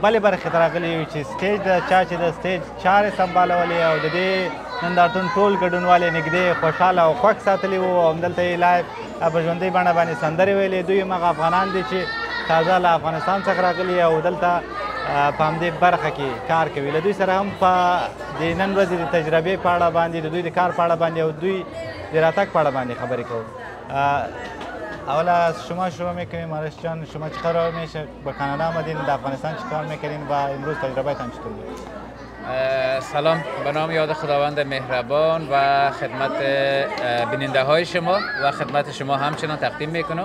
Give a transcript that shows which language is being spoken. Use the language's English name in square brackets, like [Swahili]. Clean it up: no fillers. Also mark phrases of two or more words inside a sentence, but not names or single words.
[Pashto] بلې برخې ته راغلي یو چې سټیج د چا چې د سټیج چارې سمبالولې او د دې نندارتون ټول ګډونوالې نږدې خوشحاله او خوښ ساتلي وو او همدلته یې لایف په ژوندۍ بڼه باندې سندرې ویلې. دوی همغه افغانان دي چې تازه له افغانستان څخه راغلي او دلته په همدې برخه کې کار کوي. له دوی سره هم په د نن ورځې د تجربې په اړه باندې د دوی د کار په اړه باندې او دوی د راتګ په اړه باندې خبرې کوو. [Persian] اولا از شما شروع میکنیم آرش جان، شما چه قرار میشه با کانادا آمدین، در افغانستان چه کار میکنین و امروز تجربهتان چطور بود؟ سلام، به نام یاد خداوند مهربان و خدمت بیننده های شما و خدمت شما همچنان تقدیم میکنم.